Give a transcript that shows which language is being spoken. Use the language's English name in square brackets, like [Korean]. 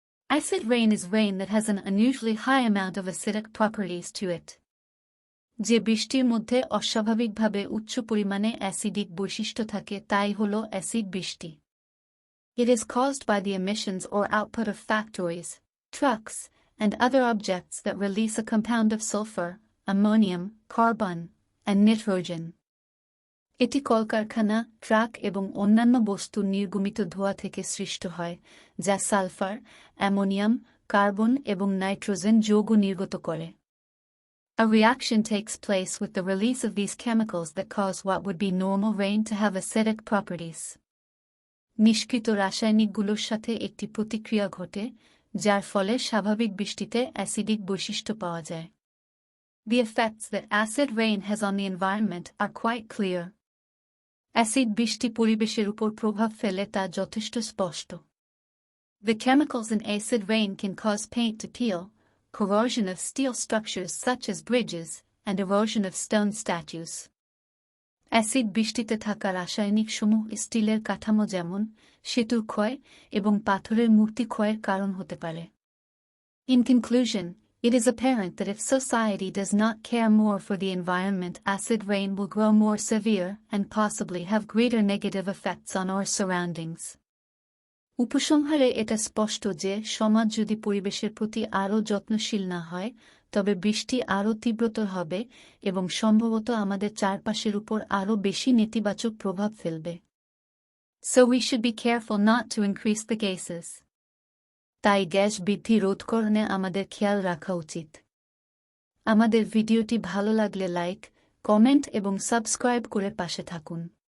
[English] Acid rain is rain that has an unusually high amount of acidic properties to it. [Bangla] যে বৃষ্টির মধ্যে অস্বাভাবিকভাবে উচ্চ পরিমাণে অ্যাসিডিক বৈশিষ্ট্য থাকে তাই হল অ্যাসিড বৃষ্টি. [English] It is caused by the emissions or output of factories, trucks, and other objects that release a compound of sulfur, ammonium, carbon, and nitrogen. [Bangla] এটি কলকারখানা, ট্রাক এবং অন্যান্য বস্তুর নির্গমিত ধোঁয়া থেকে সৃষ্ট হয়, যা সালফার, অ্যামোনিয়াম, কার্বন এবং নাইট্রোজেন যৌগ নির্গত করে. [English] A reaction takes place with the release of these chemicals that cause what would be normal rain to have acidic properties. [Bangla] নিষ্কৃত রাসায়নিকগুলোর সাথে একটি প্রতিক্রিয়া ঘটে, যার ফলে স্বাভাবিক বৃষ্টিতে অ্যাসিডিক বৈশিষ্ট্য পাওয়া যায়. [English] The effects that acid rain has on the environment are quite clear. [Bangla] Acid বৃষ্টি পরিবেশের উপর প্রভাব ফেলে তা যথেষ্ট স্পষ্ট. [English] The chemicals in acid rain can cause paint to peel, corrosion of steel structures such as bridges, and erosion of stone statues. [Bangla] Acid বৃষ্টিতে থাকা রাসায়নিক সমূহ স্টিলের কাঠামো যেমন সেতুর ক্ষয় এবং পাথরের মূর্তি ক্ষয়ের কারণ হতে পারে. [English] In conclusion, it is apparent that if society does not care more for the environment, acid rain will grow more severe and possibly have greater negative effects on our surroundings. [Bangla] উপসংহারে এটা স্পষ্ট যে সমাজ যদি পরিবেশের প্রতি আরও যত্নশীল না হয় তবে বৃষ্টি আরও তীব্রতর হবে এবং সম্ভবত আমাদের চারপাশের উপর আরও বেশি নেতিবাচক প্রভাব ফেলবে. [English] So we should be careful not to increase the gases. [Bangla] তাই গ্যাস বৃদ্ধি রোধকরণে আমাদের খেয়াল রাখা উচিত. আমাদের ভিডিওটি ভালো লাগলে লাইক, কমেন্ট এবং সাবস্ক্রাইব করে পাশে থাকুন.